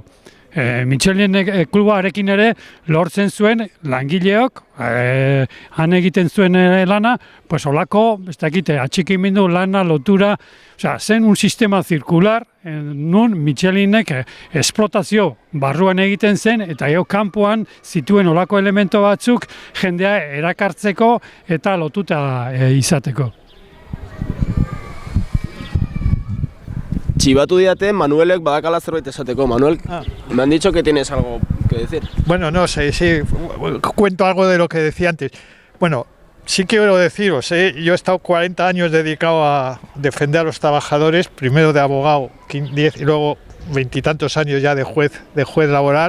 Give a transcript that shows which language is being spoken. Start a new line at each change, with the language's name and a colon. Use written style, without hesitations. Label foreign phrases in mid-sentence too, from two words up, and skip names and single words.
Basque: Michelin klubarekin ere lortzen zuen langileok, han egiten zuen lana, pues olako, ez dakite, atxikimendu lana, lotura, zen
Spanish: un sistema
Basque: zirkular, nun Michelinek esplotazio barruan egiten zen, eta gero kanpoan zituen olako elemento batzuk jendea erakartzeko eta lotuta izateko. Txibatu diate Manuelek badakala zerbait esateko.
Spanish: Manuel, me han dicho que tienes algo que decir. Bueno, no sé, sí, cuento algo de lo que decía antes. Bueno, sí quiero deciros, yo he estado 40 años dedicado a defender a los trabajadores, primero de abogado, 10 y luego 20 y tantos años ya de juez laboral.